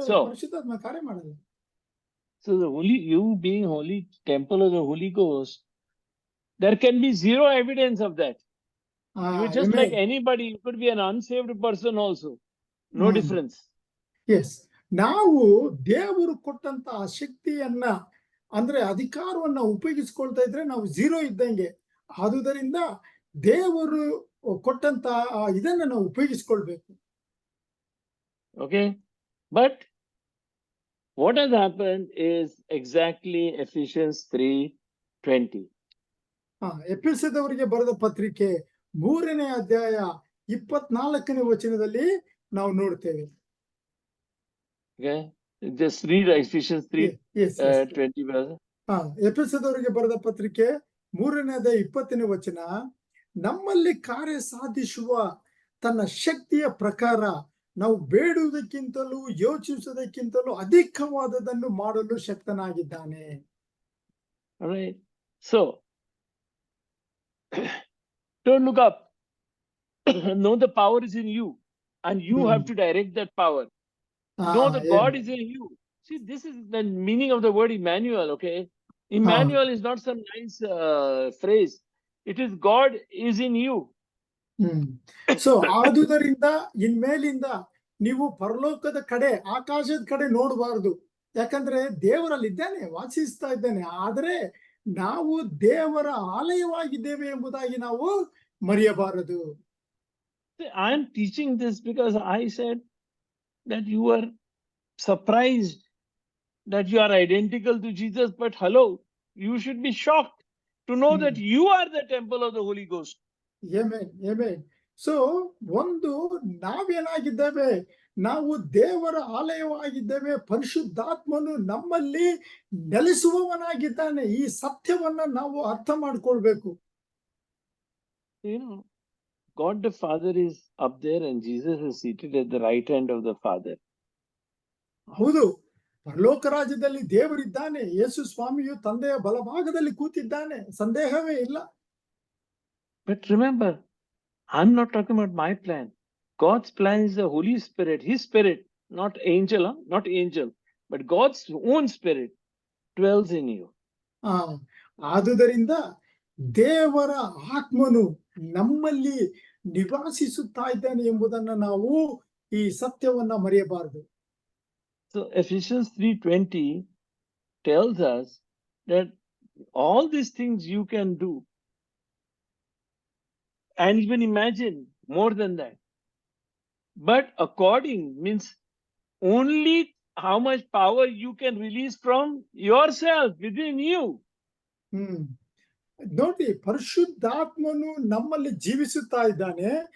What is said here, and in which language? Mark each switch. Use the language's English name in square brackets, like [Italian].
[Kannada] ಪರಿಶುದ್ಧಾತ್ಮ ಕಾರ್ಯ ಮಾಡಲ್ಲ. [English] So you being holy temple of the Holy Ghost, there can be zero evidence of that. You're just like anybody. You could be an unsaved person also. No difference. Yes. [Kannada] ನಾವು ದೇವರು ಕೊಟ್ಟಂತ ಆ ಶಕ್ತಿಯನ್ನ ಅಂದ್ರೆ ಅಧಿಕಾರವನ್ನ ಉಪಯೋಗಿಸ್ಕೊಳ್ತಾ ಇದ್ರೆ ನಾವು ಝೀರೋ ಇದ್ದಂಗೆ. ಆದುದರಿಂದ ದೇವರು ಕೊಟ್ಟಂತ ಇದನ್ನ ನಾವು ಉಪಯೋಗಿಸ್ಕೊಳ್ಬೇಕು. [English] Okay, but what has happened is exactly Ephesians 3:20. [Kannada] ಎಫೆಸದವರಿಗೆ ಬರೆದ ಪತ್ರಿಕೆ 3ನೇ ಅಧ್ಯಾಯ 24ನೇ ವಚನದಲ್ಲಿ ನಾವು ನೋಡ್ತೇವೆ. [English] Okay, just read Ephesians 3:20, brother. [Kannada] ಎಫೆಸದವರಿಗೆ ಬರೆದ ಪತ್ರಿಕೆ 3ನೇ ಅಧ್ಯಾಯ 20ನೇ ವಚನ, ನಮ್ಮಲ್ಲಿ ಕಾರ್ಯ ಸಾಧಿಸುವ ತನ್ನ ಶಕ್ತಿಯ ಪ್ರಕಾರ ನಾವು ಬೇಡುವುದಕ್ಕಿಂತಲೂ ಯೋಚಿಸುವುದಕ್ಕಿಂತಲೂ ಅಧಿಕವಾದದನ್ನು ಮಾಡಲು ಶಕ್ತನಾಗಿದ್ದಾನೆ. [English] All right. So, don't look up. Know the power is in you, and you have to direct that power. Know that God is in you. See, this is the meaning of the word Emmanuel, okay? Emmanuel is not some nice phrase. It is God is in you. [Kannada] So ಆದುದರಿಂದ ಇನ್ಮೇಲಿಂದ ನೀವು ಪರಲೋಕದ ಕಡೆ, ಆಕಾಶದ ಕಡೆ ನೋಡಬಾರದು. ಯಾಕಂದ್ರೆ ದೇವರಲ್ಲಿ ಇದ್ದಾನೆ, ವಾಸಿಸ್ತಾ ಇದ್ದಾನೆ. ಆದರೆ ನಾವು ದೇವರ ಆಲಯವಾಗಿದ್ದೇವೆ ಎಂಬುದಾಗಿ ನಾವು ಮರೆಯಬಾರದು. [English] I am teaching this because I said that you were surprised that you are identical to Jesus, but hello, you should be shocked to know that you are the temple of the Holy Ghost. [Kannada] Amen, amen. So ಒಂದು ನಾವೇನಾಗಿದ್ದೇವೆ, ನಾವು ದೇವರ ಆಲಯವಾಗಿದ್ದೇವೆ, ಪರಿಶುದ್ಧಾತ್ಮನು ನಮ್ಮಲ್ಲಿ ನೆಲೆಸುವವನಾಗಿದ್ದಾನೆ. ಈ ಸತ್ಯವನ್ನ ನಾವು ಅರ್ಥ ಮಾಡ್ಕೊಳ್ಬೇಕು. [English] You know, God the Father is up there and Jesus is seated at the right hand of the Father. [Kannada] ಹೌದು, ಪರಲೋಕ ರಾಜ್ಯದಲ್ಲಿ ದೇವರಿದ್ದಾನೆ, ಯೇಸು ಸ್ವಾಮಿಯು ತಂದೆಯ ಬಲಭಾಗದಲ್ಲಿ ಕೂತಿದ್ದಾನೆ, ಸಂದೇಹವೇ ಇಲ್ಲ. [English] But remember, I'm not talking about my plan. God's plan is the Holy Spirit, His Spirit, not angel, not angel, but God's own Spirit dwells in you. [Kannada] ಆದುದರಿಂದ ದೇವರ ಆತ್ಮನು ನಮ್ಮಲ್ಲಿ ನಿವಾಸಿಸುತ್ತಾ ಇದ್ದಾನೆ ಎಂಬುದನ್ನು ನಾವು ಈ ಸತ್ಯವನ್ನ ಮರೆಯಬಾರದು. [English] So Ephesians 3:20 tells us that all these things you can do, and even imagine more than that. But according means only how much power you can release from yourself within you. [Kannada] ನೋಡಿ, ಪರಿಶುದ್ಧಾತ್ಮನು ನಮ್ಮಲ್ಲಿ ಜೀವಿಸುತ್ತಾ ಇದ್ದಾನೆ.